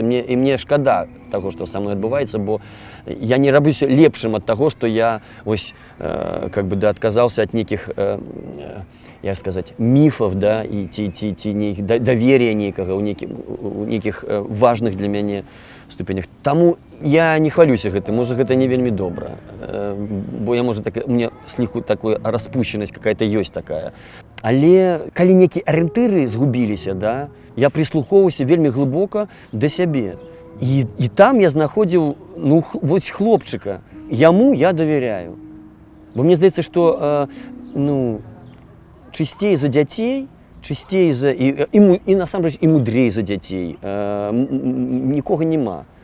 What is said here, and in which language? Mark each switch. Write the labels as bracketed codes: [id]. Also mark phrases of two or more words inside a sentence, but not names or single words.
[be] І мне шкада таго, што са мной адбываецца, бо я не раблюся лепшым ад таго, што я ось, [ru] как бы, [be] да, адказаўся ад нейкіх, як сказаць, міфаў, да, і ці давер'я нейкага ў нейкіх важных для мяне ступенях. Таму я не хвалюся гэтым, можа, гэта не вельмі добра, бо я, можа, [ru] у меня сліху такая распущенасць какая-то [be] ёсць такая. Але калі нейкія арыентыры згубіліся, да, я прыслухоўваўся вельмі глыбока да сябе. І там я знаходзіў, ну, вось хлопчыка. Яму я давяряю. Бо мне здаецца, што, ну, чысцей за дзяцей, чысцей за і насамрэч і мудрей за дзяцей нікога няма.